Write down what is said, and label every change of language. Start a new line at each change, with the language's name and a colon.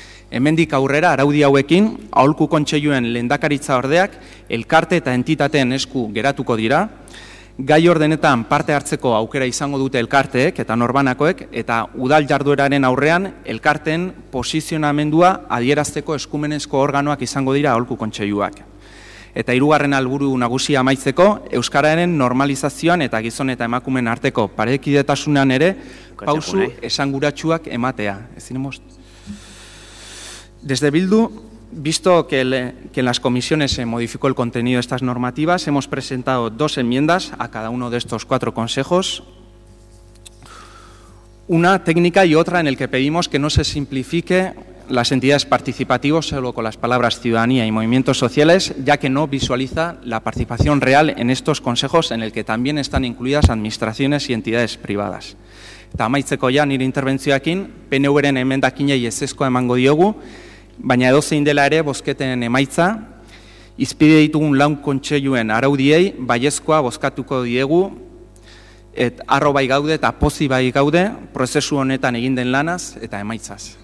Basque: Hemendik aurrera araudi hauekin, aholku kontseiluen lehendakaritza ordeak elkarte eta entitateen esku geratuko dira, gai ordenetan parte hartzeko aukera izango dute elkarteek eta norbanakoek, eta udal jardueraren aurrean elkarteen posizionamendua adierazteko eskumenezko organoak izango dira aholku kontseiluak. Eta hirugarren helburu nagusia amaitzeko, euskararen normalizazioan eta gizon eta emakumeen arteko parekidetasunean ere pausu esanguratsuak ematea.
Spanish: Desde Bildu, visto que en las comisiones se modificó el contenido de estas normativas, hemos presentado 2 enmiendas a cada uno de estos 4 consejos. Una técnica y otra en el que pedimos que no se simplifique las entidades participativas solo con las palabras ciudadanía y movimientos sociales, ya que no visualiza la participación real en estos consejos en el que también están incluidas administraciones y entidades privadas.
Basque: Eta amaitzeko ja nire interbentzioekin, PNV-ren emendakinei ezezkoa emango diogu, baina edozein dela ere bozketen emaitza, izpide ditugun 4 kontseiluen araudiei baiezkoa bozkatuko diegu, harro bai gaude eta pozi bai gaude, prozesu honetan egin den lanaz eta emaitzaz.